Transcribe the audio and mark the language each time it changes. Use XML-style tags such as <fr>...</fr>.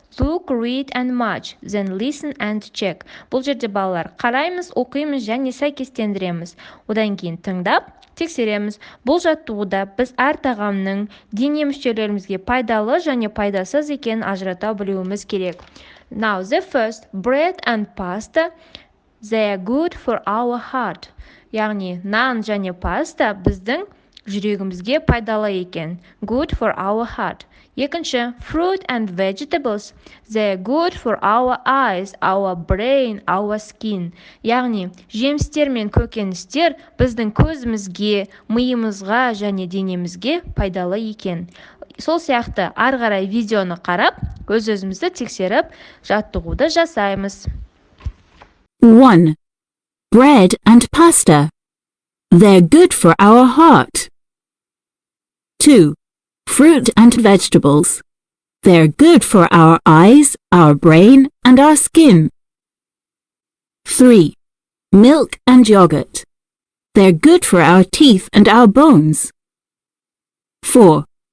<en>Look, read and match, then listen and check.</en> <kk>Бұл жерде балалар қараймыз, оқимыз және сәйкестендіреміз. Одан кейін тыңдап, тексереміз. Бұл жаттығуда біз әр тағамның дене мүшелерімізге пайдалы және пайдасыз екенін ажырата білуіміз керек.</kk> <en>Now the first, bread and pasta, they are good for our heart.</en> <kk>Яғни нан және паста біздің жүрегімізге пайдалы екен.</kk> <en>Good for our heart. Екінші, fruit and vegetables, they are good for our eyes, our brain, our skin.</en> <kk>Яғни жемістер мен көкөністер біздің көзімізге, миымызға және денемізге пайдалы екен. Сол сияқты ары қарай видеоны қарап, өз-өзімізді тексеріп, жаттығуды жасаймыз.</kk> <en>1. Bread and pasta. They're good for our heart. 2. Fruit and vegetables. They're good for our eyes, our brain, and our skin. 3. Milk and yogurt. They're good for our teeth and our bones. 4.</en>